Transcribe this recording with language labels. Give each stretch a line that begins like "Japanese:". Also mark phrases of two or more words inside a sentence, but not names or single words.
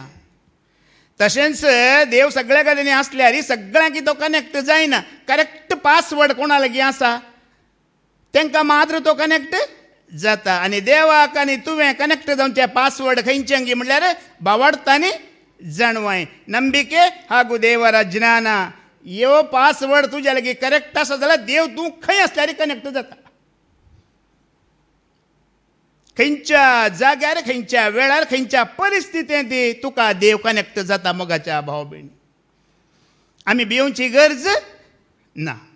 Konkani: तशेंच देव सगळ्या कडेन आसल्यार सगळ्यांक तो कनेक्ट जायना.
English: correct password
Konkani: कोणा लागीं आसा तांकां मात्र तो कनेक्ट जाता. आनी देवाक आनी तुवें कनेक्ट जावचें पासवर्ड खंयचें गी म्हणल्यार भावार्थ आनी जाणवाय.
Kannada: ನಂಬಿಕೆ ಹಾಗೂ ದೇವರ ಜ್ಞಾನ
Konkani: ह्यो पासवर्ड तुज्या लागीं करेक्ट आसा जाल्यार देव तूं खंय आसल्यार कनेक्ट जाता. खंयच्या जाग्यार खंयच्या वेळार खंयच्या परिस्थितींत तुका देव कनेक्ट जाता मोगाच्या भाव भयणी. आमी भिवची गरज ना.